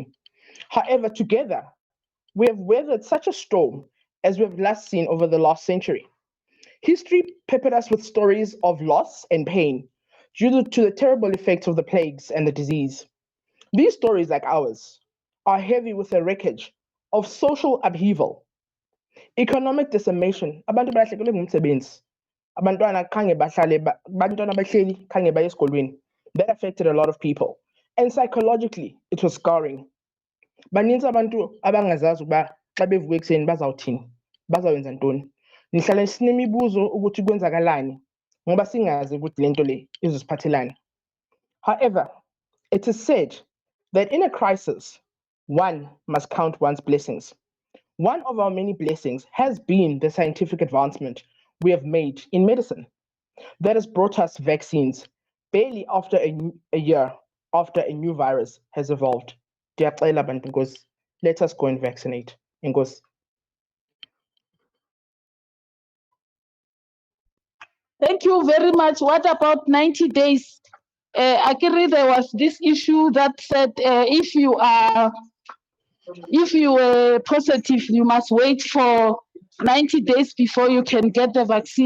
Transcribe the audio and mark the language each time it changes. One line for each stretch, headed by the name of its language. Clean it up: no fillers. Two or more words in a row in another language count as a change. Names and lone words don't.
English: However, together, we have weathered such a storm as we've last seen over the last century. History peppered us with stories of loss and pain due to the terrible effects of the plagues and the disease. These stories, like ours, are heavy with the wreckage of social upheaval, economic decimation.
Xhosa: Abantu balahlekelwe ngumsebenzi. Abantwana khange bahlale abantwana bahleli khange baye esikolweni.
English: That affected a lot of people. And psychologically, it was scarring.
Xhosa: Baninzi abantu abangazazi ukuba xa bevuka ekuseni bazawuthini, bazawenza ntoni.
Zulu: Nihlala sinemibuzo ukuthi kwenzakalani ngoba singazi ukuthi lento le izosiphathelani.
English: However, it is said that in a crisis, one must count one's blessings. One of our many blessings has been the scientific advancement we have made in medicine that has brought us vaccines barely after a year after a new virus has evolved.
Xhosa: Ndiyacela bantu Nkosi,
English: let us go and vaccinate. Nkosi. Thank you very much. What about 90 days? Akiri, there was this issue that said if you were positive, you must wait for 90 days before you can get the vaccine.